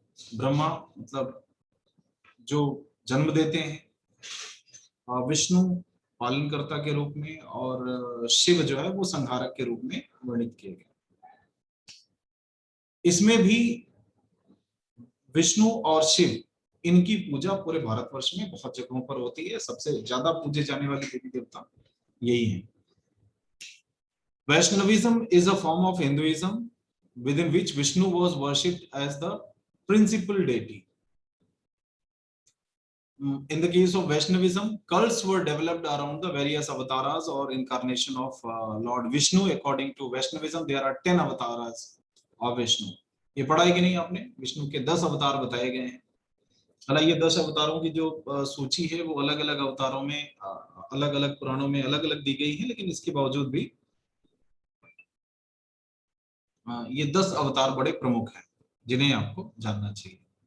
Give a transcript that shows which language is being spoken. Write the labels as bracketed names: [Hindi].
[Hindi] ब्रह्मा मतलब जो जन्म देते हैं, विष्णु पालनकर्ता के रूप में, और शिव जो है वो संहारक के रूप में वर्णित किए गए. इसमें भी विष्णु और शिव, इनकी पूजा पूरे भारतवर्ष में बहुत जगहों पर होती है. सबसे ज्यादा पूजे जाने वाले देवी देवता यही हैं. [English] Vaishnavism is a form of Hinduism within which Vishnu was worshipped as the principal deity. In the case of Vaishnavism, cults were developed around the various avatars or incarnation of Lord Vishnu. According to Vaishnavism, there are 10 avatars of Vishnu. [Hindi] ये पढ़ा है कि नहीं आपने? विष्णु के 10 अवतार बताए गए हैं. हालांकि ये 10 अवतारों की जो सूची है वो अलग अलग अवतारों में, अलग अलग पुराणों में अलग अलग दी गई है, लेकिन इसके बावजूद भी ये 10 अवतार बड़े प्रमुख हैं जिन्हें आपको जानना चाहिए.